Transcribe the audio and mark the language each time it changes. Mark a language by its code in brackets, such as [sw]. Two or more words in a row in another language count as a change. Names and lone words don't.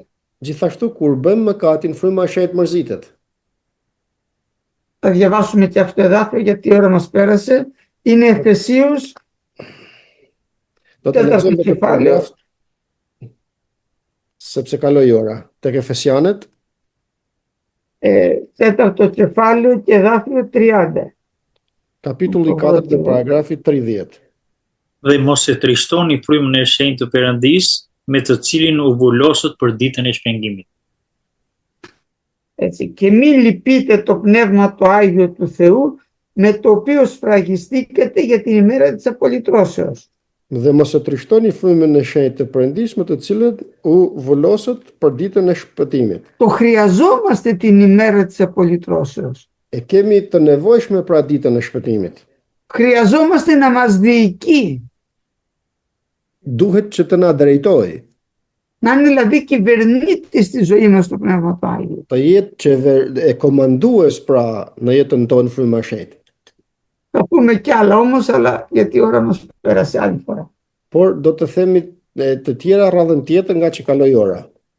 [sq] Gjithashtu kur bëjmë mëkatin, fryma e shenjtë mërzitet. [el] Θα διαβάσουμε και αυτό εδάφιο γιατί η ώρα μας πέρασε. Είναι Εφεσίους, [sq] Do të [el] τέταρτο [sq] lexojmë [el] κεφάλαιο, [sq] sepse kaloi ora. Tek Efesianët, [el] τέταρτο κεφάλαιο και εδάφιο 30. [sq] kapitulli 4 dhe paragrafi 30. Dhe mos e trishtoni frymën e shenjtë të Perëndisë, me të cilin u vulosët për ditën e shpengimit. [el] Έτσι, και μην λυπείτε το πνεύμα το Άγιο του Θεού με το οποίο σφραγιστήκετε για την ημέρα της απολυτρώσεως. [sq] Dhe mos e trishtoni frymën e shenjtë të Perëndisë me të cilën u vulosët për ditën e shpëtimit. [el] Το χρειαζόμαστε την ημέρα της απολυτρώσεως. [sq] E kemi të nevojshme pra ditën e shpëtimit. [el] Χρειαζόμαστε να μας διοικεί, [sq] Duhet që të na drejtojë, [el] να είναι δηλαδή κυβερνήτης στη ζωή μας το Πνεύμα του Άγιο. [sq] të jetë e komandues pra në jetën tonë fryma e shenjtë. [el] Θα πούμε κι άλλα όμως, αλλά γιατί η ώρα μας πέρασε άλλη φορά. [sq] Por do të themi të tjera radhën tjetër nga që kaloi ora.